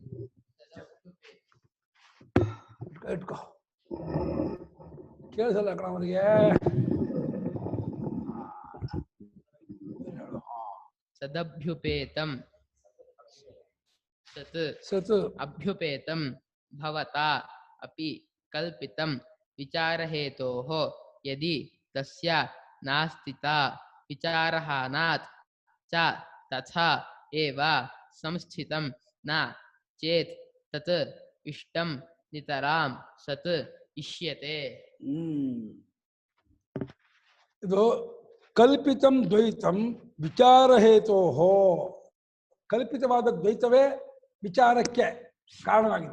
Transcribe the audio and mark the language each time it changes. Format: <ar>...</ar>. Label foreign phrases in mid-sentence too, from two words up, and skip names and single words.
<kn>ಇಟ್ಕೋ, ಕೇಳಿಸಲ್ಲ ಕಣ ಅವರಿಗೆ.</kn> <sa>ಸದಭ್ಯುಪೇತಂ ಸತ್ ಅಭ್ಯುಪೇತಂ ಭವತಾ ಅಪಿ ಕಲ್ಪಿತಂ ವಿಚಾರಹೇತೋಃ ಯದಿ ತಸ್ಯ ನಾಸ್ತಿತಾ ವಿಚಾರಹಾನಾತ್ ಚ ತಥಾ ಏವ ಸಂಸ್ಥಿತಂ ನ ಚೇತ್ ತತ್ ಇಷ್ಟಂ ನಿತರಾಂ ಸತ್ ಇಷ್ಯತೆ. ಇದು ಕಲ್ಪಿತಂ ದ್ವೈತಂ ವಿಚಾರಹೇತೋಃ.</sa> <kn>ಕಲ್ಪಿತವಾದ ದ್ವೈತವೇ ವಿಚಾರಕ್ಕೆ ಕಾರಣವಾಗಿದೆ.</kn>